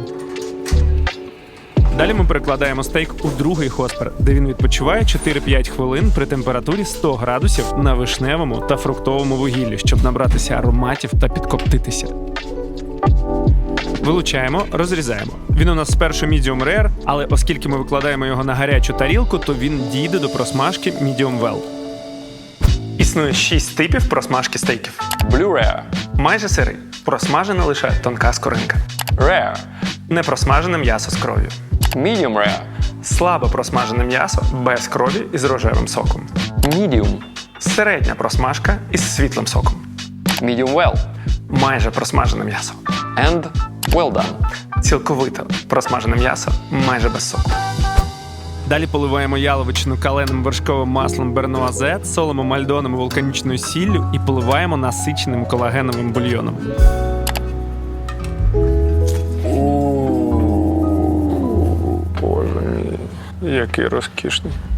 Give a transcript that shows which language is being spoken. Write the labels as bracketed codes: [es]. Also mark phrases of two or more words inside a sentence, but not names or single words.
[uk] Далі ми перекладаємо стейк у другий хоспер, де він відпочиває 4-5 хвилин при температурі 100 градусів на вишневому та фруктовому вугіллі, щоб набратися ароматів та підкоптитися. Вилучаємо, розрізаємо. Він у нас спершу [en] medium rare, [uk] але оскільки ми викладаємо його на гарячу тарілку, то він дійде до просмажки [en] medium well. [uk] Існує 6 типів просмажки стейків. [en] Blue Rare. [uk] Майже сирий. Просмажена лише тонка скоринка. Rare. Непросмажене м'ясо з кров'ю. [en] Medium Rare. [uk] Слабо просмажене м'ясо без крові і з рожевим соком. Medium. Середня просмажка із світлим соком. [en] Medium Well. [uk] Майже просмажене м'ясо. [en] And well done. [uk] Цілковито просмажене м'ясо майже без соку. Далі поливаємо яловичину каленим вершковим маслом бернуазе, солимо мальдоном і вулканічною сіллю і поливаємо насиченим колагеновим бульйоном. Боже мій, який розкішний.